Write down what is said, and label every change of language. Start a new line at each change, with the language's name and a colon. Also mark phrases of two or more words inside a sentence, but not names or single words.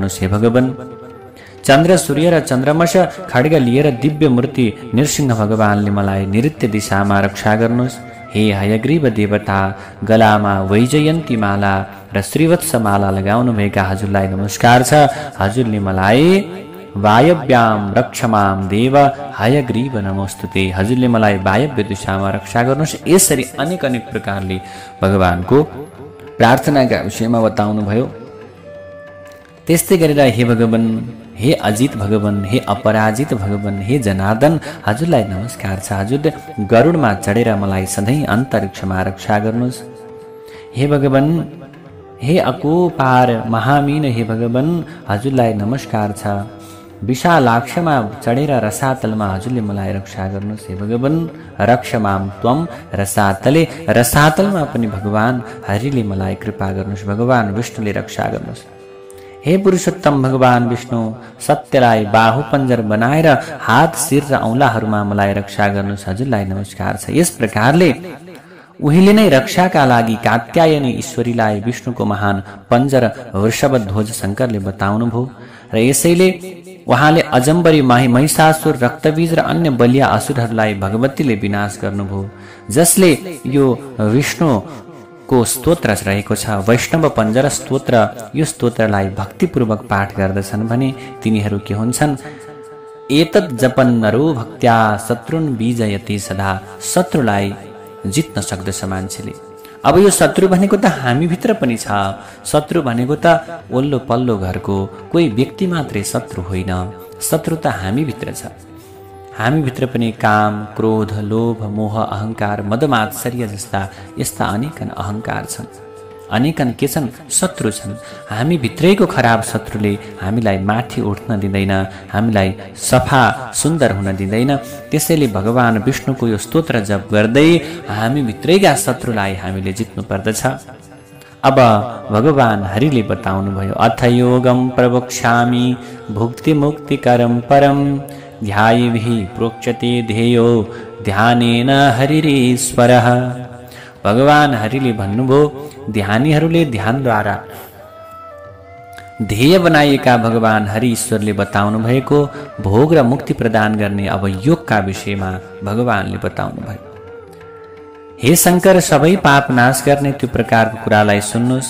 Nepali: हे भगवान, चन्द्र सूर्य र चन्द्रमश खड्ग लिएर दिव्य मूर्ति नृसिंह भगवानले मलाई नैऋत्य दिशामा रक्षा गर्नुहोस्। हे हयग्रीव देवता, गलामा वैजयन्ती माला र श्रीवत्स माला लगाउनुभएका हजुरलाई नमस्कार छ। हजुरले मलाई
Sanskrit: वायव्याम रक्षमाम देव हयग्रीव नमोस्तुते,
Nepali: हजुरले मलाई वायव्य दिशामा रक्षा गर्नुहोस्। यसरी अनेक अनेक प्रकारले भगवानको प्रार्थनाका विषयमा बताउनु भयो। त्यस्तै गरेर हे भगवान, हे अजित भगवान, हे अपराजित भगवान, हे जनार्दन, हजुरलाई नमस्कार छ। हजुरले गरुडमा चढेर मलाई सधैँ अन्तरिक्षमा रक्षा गर्नुहोस्। हे भगवान, हे अकुपार महामीन, हे भगवान, हजुरलाई नमस्कार छ। विशालाक्षमा चढेर रसातलमा हजुरले मलाई रक्षा गर्नुहोस्। हे भगवान,
Sanskrit: रक्षमाम त्वम रसातले,
Nepali: रसातलमा पनि भगवान हरिले मलाई कृपा गर्नुहोस्। भगवान विष्णुले रक्षा गर्नुहोस्। हे पुरुषोत्तम भगवान विष्णु, सत्यलाई बाहु पञ्जर बनाएर हात, शिर र औँलाहरूमा मलाई रक्षा गर्नुहोस्। हजुरलाई नमस्कार छ। यस प्रकारले उहिले नै रक्षाका लागि कात्यायनी ईश्वरीलाई विष्णुको महान पञ्जर वृषभध्वज शङ्करले बताउनुभयो र यसैले उहाँले अजम्बरी महिषासुर, रक्तबीज र अन्य बलिया असुरहरूलाई भगवतीले विनाश गर्नुभयो, जसले यो विष्णुको स्तोत्र रहेको छ वैष्णव पञ्जर स्तोत्र। यो स्तोत्रलाई भक्तिपूर्वक पाठ गर्दछन् भने तिनीहरू के हुन्छन्?
Sanskrit: एतत् जपन् नरो भक्त्या शत्रुन विजयति सदा,
Nepali: शत्रुलाई जित्न सक्दछ मान्छेले। अब यो शत्रु भनेको त हामीभित्र पनि छ। शत्रु भनेको त ओल्लो पल्लो घरको कोही व्यक्ति मात्रै शत्रु होइन, शत्रु त हामीभित्र छ। हामीभित्र पनि काम, क्रोध, लोभ, मोह, अहङ्कार, मदमात्सर्य जस्ता यस्ता अनेकन अहङ्कार छन्, अनेकन के छन्? शत्रु छन्। हामीभित्रैको खराब शत्रुले हामीलाई माथि उठ्न दिँदैन, हामीलाई सफा सुन्दर हुन दिँदैन। त्यसैले भगवान विष्णुको यो स्तोत्र जप गर्दै हामीभित्रैका शत्रुलाई हामीले जित्नु पर्दछ। अब भगवान हरिले बताउनु भयो,
Sanskrit: अथ योगम प्रवक्ष्यामि भुक्ति मुक्तिकरम परम ध्यायिभिः प्रोच्यते ध्येयो ध्यानेन हरिरीश्वरः।
Nepali: भगवान हरिले भन्नुभयो, ध्यानीहरूले ध्यानद्वारा ध्येय बनाइएका भगवान हरि ईश्वरले बताउनु भएको भोग र मुक्ति प्रदान गर्ने अब योगका विषयमा भगवानले बताउनु भयो। हे शङ्कर, सबै पाप नाश गर्ने त्यो प्रकारको कुरालाई सुन्नुहोस्।